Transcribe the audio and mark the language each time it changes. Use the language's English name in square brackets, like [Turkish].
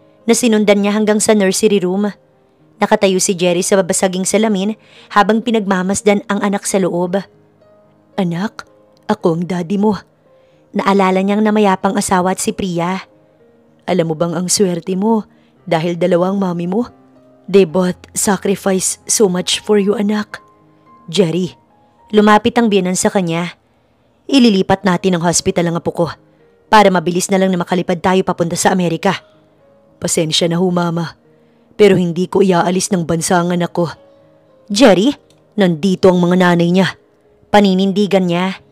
[Filipino] na sinundan niya hanggang sa nursery room. Nakatayo si Jerry sa babasaging salamin habang pinagmamasdan ang anak sa loob. Anak, ako ang daddy mo. Naalala niyang namayapang asawa at si Priya. Alam mo bang ang swerte mo dahil dalawang mami mo? [English] They both sacrifice so much for you, anak. [Filipino] Jerry, lumapit ang biyenan sa kanya. Ililipat natin ang hospital ang apo ko para mabilis na lang na makalipad tayo papunta sa Amerika. Pasensya na ho, mama. Pero hindi ko iaalis ng bansa ang anak ko. Jerry, nandito ang mga nanay niya. Paninindigan niya.